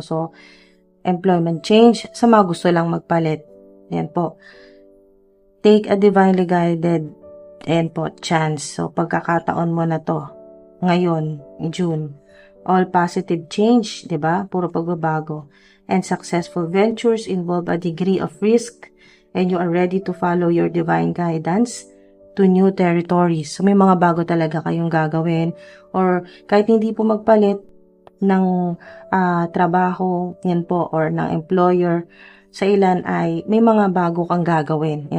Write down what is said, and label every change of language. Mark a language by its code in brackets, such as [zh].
[tl] So, employment change sa mga gusto lang magpalit. Yan po. [en] Take a divinely guided, and po, chance. [tl] So, pagkakataon mo na to. Ngayon, June. [en] All positive change, [tl] 'di ba? Puro pagbabago. [en] And successful ventures involve a degree of risk, and you are ready to follow your divine guidance to new territories. [tl] So, may mga bago talaga kayong gagawin, or kahit hindi po magpalit ng trabaho, yan po, or ng employer, sa ilan ay may mga bago kang gagawin.